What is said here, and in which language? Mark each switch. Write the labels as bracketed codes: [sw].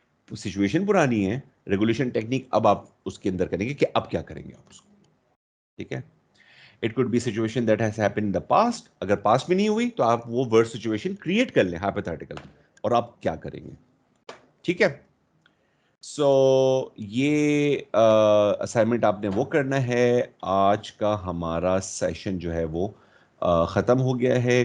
[ur] Situation پرانی ہے، regulation technique اب آپ اس کے اندر کریں گے کہ اب کیا کریں گے آپ اس کو. ٹھیک ہے. [en] It could be situation that has happened in the past. [ur] اگر past میں نہیں ہوئی تو آپ وہ worst situation create کر لیں hypothetical، اور آپ کیا کریں گے. ٹھیک ہے. سو یہ اسائنمنٹ آپ نے وہ کرنا ہے. آج کا ہمارا سیشن جو ہے وہ ختم ہو گیا ہے.